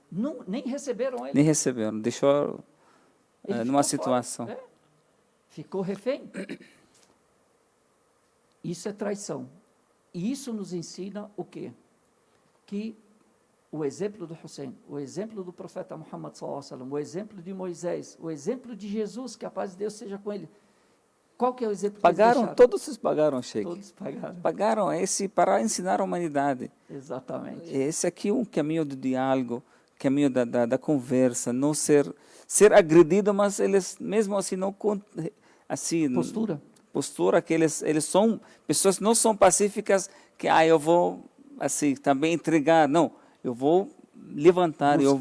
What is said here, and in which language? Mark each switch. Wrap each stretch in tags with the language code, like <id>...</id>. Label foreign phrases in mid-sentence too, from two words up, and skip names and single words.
<pt>Não, nem receberam ele. Nem receberam, deixou numa situação. Ficou refém. Isso é traição. E isso nos ensina o quê? Que o exemplo do Hussein, o exemplo do profeta Muhammad</pt> <ar>صلى الله عليه وسلم,</ar> <pt>o exemplo de Moisés, o exemplo de Jesus, que a paz de Deus seja com ele. Qual que é o exemplo que eles deixaram? Todos vocês pagaram, Sheikh. Todos pagaram. Pagaram esse para ensinar a humanidade. Exatamente. Esse aqui é um caminho de diálogo caminho da conversa, não ser agredido, mas eles mesmo assim não assim postura que eles são pessoas que não são pacíficas que eu vou assim também entregar, não, eu vou levantar, eu</pt>